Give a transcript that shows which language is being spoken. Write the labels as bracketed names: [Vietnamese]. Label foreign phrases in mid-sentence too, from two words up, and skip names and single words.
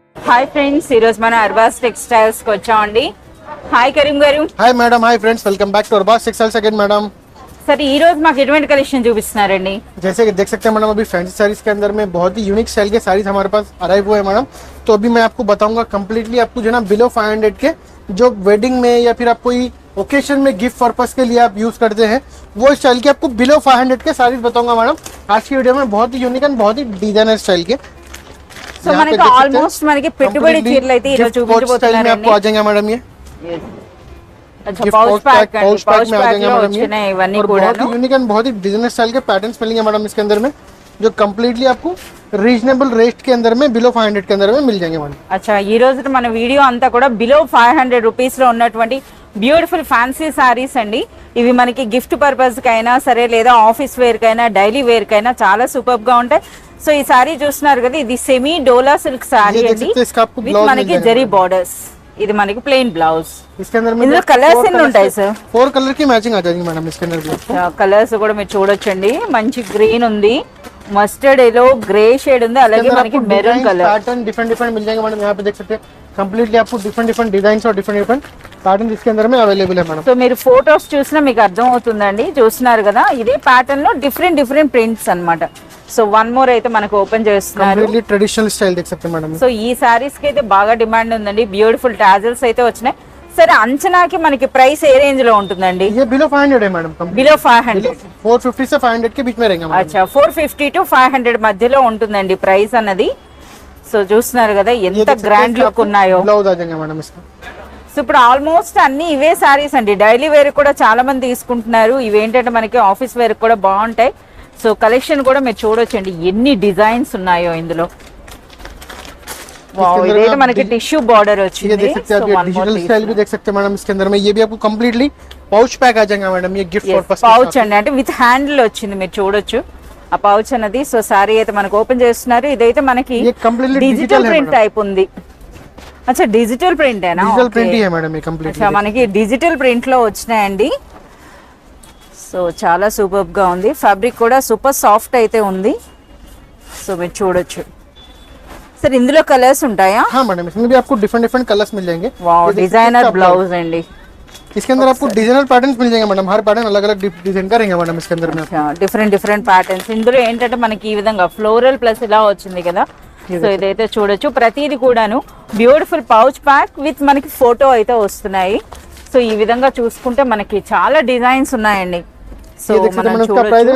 [Telugu] హాయ్ ఫ్రెండ్స్, ఈరోజు మన అర్బాస్ టెక్స్టైల్స్ కి వచ్చామండి. హాయ్ కరీం గారు. హాయ్ మేడం. [English] hi friends, welcome back to Arbaz Textiles again madam. [Telugu] सर ఈ రోజు మాకు ఎటువంటి కలెక్షన్ చూపిస్తున్నారండి? [Hindi] जैसे कि देख सकते हैं मैडम, अभी [English] fancy sarees [Hindi] के अंदर में बहुत ही [English] unique style [Hindi] के साड़ीज हमारे पास अराइव हुए हैं मैडम. तो अभी मैं आपको बताऊंगा कंप्लीटली आपको जो है ना बिलो 500 के जो वेडिंग में या फिर आप कोई ओकेशन में [English] gift purpose [Hindi] के लिए आप यूज करते हैं वो स्टाइल के आपको बिलो 500 के साड़ीज बताऊंगा मैडम आज की वीडियो में. बहुत ही यूनिक एंड बहुत ही [English] designer style [Hindi] के. [Telugu] సో మనకి ఆల్మోస్ట్ మనకి పెట్టుబడి చీరలు అయితే ఈరోజు చూపించబోతున్నారండి. [Hindi] आपको आ जाएंगे मैडम ये अच्छा [English] pouch pack [Hindi] में आ जाएंगे मैडम ये. [Telugu] ఇవన్నీ కూడా [Hindi] यूनिक एंड बहुत ही [English] designer style [Hindi] के पैटर्न्स मिलेंगे मैडम इसके अंदर में जो कंप्लीटली आपको [English] reasonable rate [Hindi] के अंदर में बिलो 500 के अंदर में मिल जाएंगे मैडम. [Telugu] अच्छा ఈ రోజు మన వీడియో అంతా కూడా [English] below 500 rupees [Telugu] లో ఉన్నటువంటి [English] beautiful fancy sarees [Telugu] అండి. ఇవి మనకి [English] gift purpose [Telugu] కైనా సరే లేదా [English] office wear [Telugu] కైనా [English] daily wear [Telugu] కైనా చాలా సూపర్ గా ఉంటాయి. సో ఈ సారీ చూస్తున్నారు కదా, ఇది [English] semi Dola silk saree [Telugu] అండి. మనకి జరీ బోర్డర్స్, ఇది మనకి [English] plain blouse. [Telugu] ఇందులో కలర్స్ ఎన్ని ఉంటాయి సార్? [Hindi] 4 కలర్ की मैचिंग आ जाएगी मैडम इसके अंदर. [Telugu] కలర్స్ కూడా మీరు చూడొచ్చండి. మంచి గ్రీన్ ఉంది, [English] mustard yellow, grey shade [Telugu] ఉంది, అలాగే మనకి [English] maroon colour. pattern different [Hindi] मिल जाएंगे मैडम. यहाँ पे देख सकते हैं कंप्लीटली आपको [English] different design [Hindi] और [English] different pattern [Hindi] इसके अंदर में अवेलेबल है मैडम. [Telugu] సో మీరు ఫోటోస్ చూసినా మీకు అర్థం అవుతుందండి. చూస్తున్నారు కదా, ఇదే ప్యాటర్న్ లో [English] different prints [Telugu] అన్నమాట. సో [English] one more [Telugu] అయితే మనకు ఓపెన్ చేస్తున్నారు. [English] completely traditional style [Hindi] देख सकते हैं मैडम. [Telugu] సో ఈ సారీస్ కి అయితే బాగా డిమాండ్ ఉందండి. [English] beautiful tassels [Telugu] అయితే వచ్చినాయి. సరే, అంచనాకి మనకి ప్రైస్ ఏ రేంజ్ లో ఉంటుందండి? [Hindi] ये बिलो 500 है मैडम. [English] బిలో 500, [Hindi] 450 से 500 के बीच में रहेगा मैडम. [Telugu] అచ్చా 450 టు 500 మధ్యలో ఉంటుందండి ప్రైస్ అన్నది. సో చూస్తున్నారు కదా ఎంత [English] grand look [Telugu] ఉన్నాయో. [Hindi] ब्लाउज आ जाएगा मैडम इसका. [Telugu] సో ఇప్పుడు ఆల్మోస్ట్ అన్ని ఇవే సారీస్ అండి. [English] daily wear [Telugu] కూడా చాలా మంది తీసుకుంటున్నారు. ఇవేంటంటే మనకి [English] office wear [Telugu] కూడా బాగుంటాయి. సో కలెక్షన్ కూడా మీరు చూడొచ్చండి ఎన్ని డిజైన్స్ ఉన్నాయో ఇందులో. वाओ, इधर మనకి [English] tissue border [Telugu] వచ్చింది. [Hindi] ये देख सकते हैं आप, ये [English] digital style [Hindi] भी देख सकते हैं मैडम इसके अंदर में. ये भी आपको कंप्लीटली [English] pouch pack [Hindi] आ जाएगा मैडम. ये [English] gift purpose [Telugu] పౌచ్ అండి, అంటే [English] with handle [Telugu] వచ్చింది, మీరు చూడొచ్చు ఆ పౌచ్ అన్నది. సో సారీ అయితే మనకు ఓపెన్ చేస్తున్నారు. ఇదైతే మనకి [English] digital print type [Telugu] ఉంది. అచ్చా [English] digital print [Telugu] ఏనా? [English] digital print [Hindi] है मैडम ये कंप्लीट. [Telugu] అచ్చా మనకి [English] digital print [Telugu] లో వచ్చినాయండి. సో చాలా సూపర్ గా ఉంది. ఫ్యాబ్రిక్ కూడా [English] super soft [Telugu] అయితే ఉంది. సో మీరు చూడొచ్చు. सर ఇందులో కలర్స్ ఉంటాయా? [Hindi] हाँ मैडम, इसमें भी आपको [English] different colours [Hindi] मिल जाएंगे. [English] wow, designer blouse अंडी. [Hindi] इसके अंदर आपको [English] designer patterns [Hindi] मिल जाएंगे मैडम. हर पैटर्न अलग अलग डिजाइन का रहेगा मैडम इसके अंदर में. [English] different patterns. [Telugu] ఇందులో ఏంటంటే మనకి ఈ విధంగా [English] floral plus [Telugu] ఇలా వచ్చింది కదా. సో ఇదైతే చూడొచ్చు. ప్రతిది కూడాను [English] beautiful pouch pack with [Telugu] మనకి ఫోటో అయితే వస్తున్నాయి. సో ఈ విధంగా చూసుకుంటే మనకి చాలా డిజైన్స్ ఉన్నాయండి. సో మనం చూడొచ్చు.